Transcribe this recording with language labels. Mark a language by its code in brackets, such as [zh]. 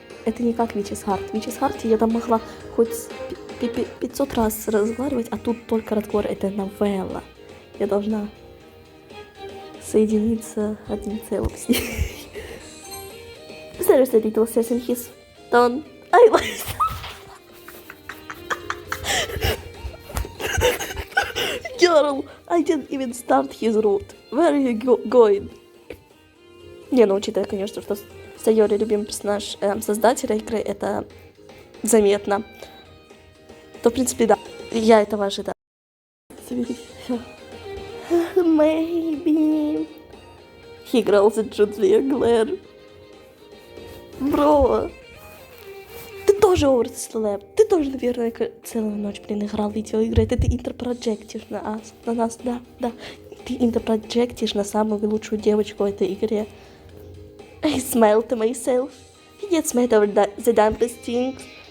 [ru] Это не как Вичис Харт. В Вичис Харте я там могла хоть 500 раз разговаривать, а тут только разговор. Это новелла. Я должна соединиться одним целым с ней. [en] There's a little sass in his tone. I like Girl, I didn't even start his route. Where are you going? [ru] Не, ну учитывая, конечно, что Саёри любимый персонаж создателя игры, это заметно. То, в принципе, да. Я этого ожидала. [en] Maybe. [ru] He играл за Джуди Глэр. Бро. Ты тоже оверслэп. Ты тоже, наверное, целую ночь, играл в видеоигры. Это ты интерпроджектишь на нас, да. Ты интерпроджектишь на самую лучшую девочку в этой игре. [en] I smiled to myself. He gets mad over the dumbest things.